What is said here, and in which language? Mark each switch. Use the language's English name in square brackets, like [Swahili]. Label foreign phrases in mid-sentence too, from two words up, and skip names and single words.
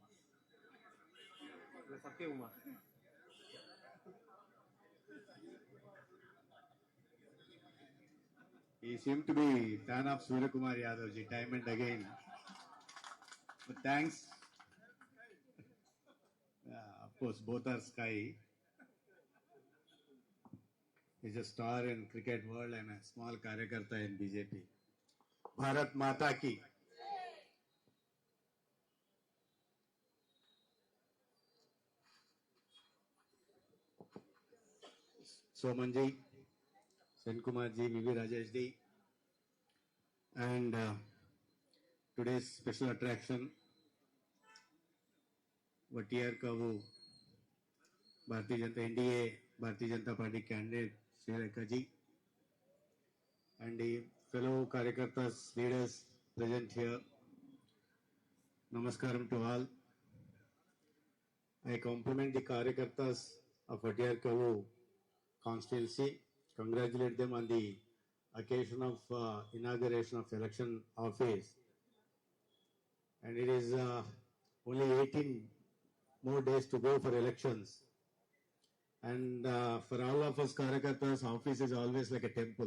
[English] സത്യകുമാർ. He seemed to be a fan of Surya Kumar Yadav ji time and again. But thanks. Of course, both are sky. He's a star in cricket world and a small karyakarta in BJP. [Hindi] Bharat Mata ki. [English] Soman ji, Sen Kumar ji, V.V. Rajesh ji, and today's special attraction, Vatiyar Kavu, Bharatiya Janata NDA, Bharatiya Janata Party candidate, Sri Rekha ji, and the fellow Karyakartas, leaders present here. Namaskaram to all. I compliment the Karyakartas of Vatiyar Kavu constituency, congratulate them on the occasion of inauguration of election office, and it is only 18 more days to go for elections, and for all of us Karyakartas, office is always like a temple.